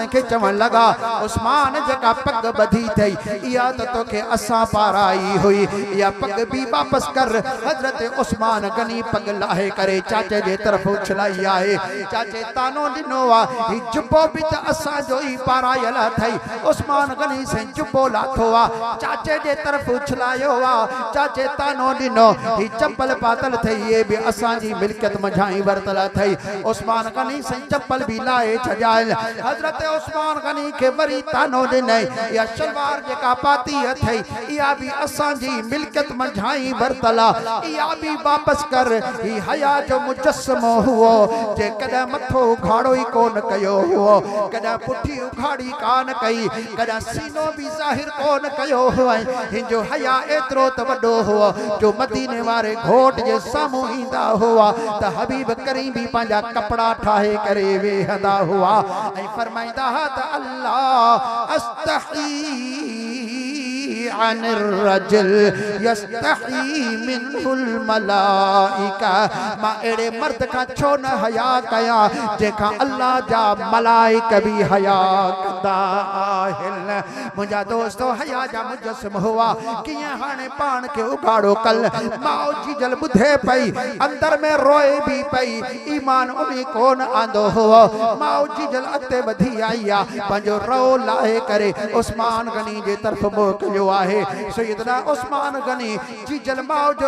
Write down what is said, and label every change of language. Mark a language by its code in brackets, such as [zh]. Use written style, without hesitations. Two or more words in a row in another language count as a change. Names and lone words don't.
[sd] खे चवण लॻा उस्मान जेका पग ॿधी अथई इहा त तोखे असां पारां आई हुई इहा पग बि वापसि कर हज़रत उस्मान गनी पग लाहे करे चाचे जे तरफ़ उछलाई आहे चाचे तानो ॾिनो आहे ही जुबो बि त असांजो ई पारायल अथई उस्मान गनी साईं जुबो लाथो आहे चाचे जे तरफ़ उछलायो आहे चाचे तानो ॾिनो ही चप्पल पातल अथई [ur] یہ بھی [sd] असांजी मिल्कियत मझाई वरतल अथई उस्मान गनी साईं चप्पल भी लाए छॾाइल हज़रत उस्मान गनी के वरी तानो ॾिनई या शलवार जेका पाती अथई इहा भी असांजी मिल्कियत मझाई वरतल आहे इहा भी वापस कर ही हया जो मुजस्समो हुओ जे कॾहिं मथो उघाड़ो ई कोन कयो हुओ कॾहिं पुठी उघाड़ी कान कई कॾहिं सीनो भी ज़ाहिर कोन कयो हुओ हिंजो हया एतिरो त वॾो हुओ जो मदीने वारे घोट जे साम्हूं ईंदा हुआ त हबीब करीम भी पंहिंजा कपड़ा ठाहे करे वेहंदा हुआ ऐं फरमाईंदा हुआ त [ar] ألا أستحي عن الرجل يستحي منه الملائكة [sd] मां अहिड़े मर्द खां छो न हया कयां जंहिंखां अल्लाह जा मलाइक बि हया कंदा आहिनि मुंहिंजा दोस्तो हया जा मुजस्सम हुआ कीअं हाणे पाण खे उघाड़ो कल माउ जीजल ॿुधे पई अंदर में रोए बि पई ईमान उन्ही कोन आंदो हुओ माउ जीजल अॻिते वधी आई आहे पंहिंजो रो लाहे करे उस्मान गनी जे तरफ़ मोकिलियो आहे सैयदना उस्मान गनी जीजल माउ जो